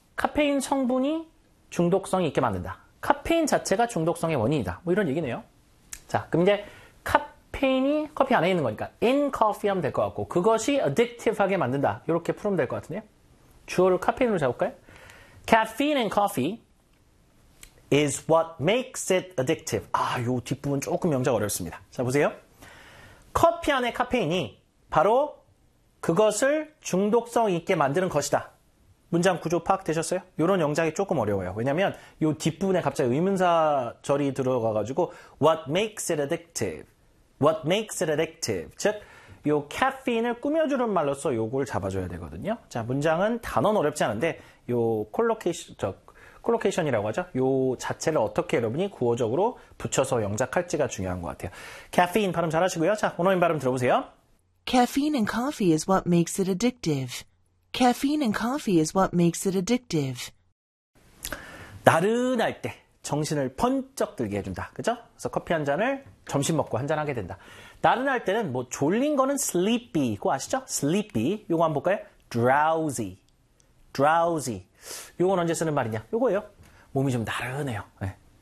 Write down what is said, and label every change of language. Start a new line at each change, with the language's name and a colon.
Korean: 카페인 성분이 중독성이 있게 만든다. 카페인 자체가 중독성의 원인이다. 뭐 이런 얘기네요. 자, 그럼 이제 카페인이 커피 안에 있는 거니까
English: in coffee
Korean: 하면 될 것 같고 그것이 addictive하게 만든다. 이렇게 풀면 될 것 같은데요. 주어를 카페인으로 잡을까요?
English: Caffeine in coffee is what makes it addictive.
Korean: 아, 요 뒷부분 조금 명작 어렵습니다. 자, 보세요. 커피 안에 카페인이 바로 그것을 중독성 있게 만드는 것이다. 문장 구조 파악되셨어요? 요런 영작이 조금 어려워요. 왜냐면 요 뒷부분에 갑자기 의문사 절이 들어가가지고
English: What makes it addictive? What makes it addictive?
Korean: 즉, 요 카페인을 꾸며주는 말로써 요걸 잡아줘야 되거든요. 자, 문장은 단어는 어렵지 않은데 요 콜로케이션이라고 하죠. 요 자체를 어떻게 여러분이 구어적으로 붙여서 영작할지가 중요한 것 같아요. 카페인 발음 잘하시고요. 자, 원어민 발음 들어보세요.
English: Caffeine in coffee is what makes it addictive. Caffeine in coffee is what makes it addictive.
Korean: 나른할 때 정신을 번쩍 들게 해준다. 그죠? 그래서 커피 한 잔을 점심 먹고 한 잔 하게 된다. 나른할 때는 뭐 졸린 거는 sleepy. 그거 아시죠? sleepy. 요거 한번 볼까요? drowsy. drowsy. 요건 언제 쓰는 말이냐? 요거예요. 몸이 좀 나른해요. 네.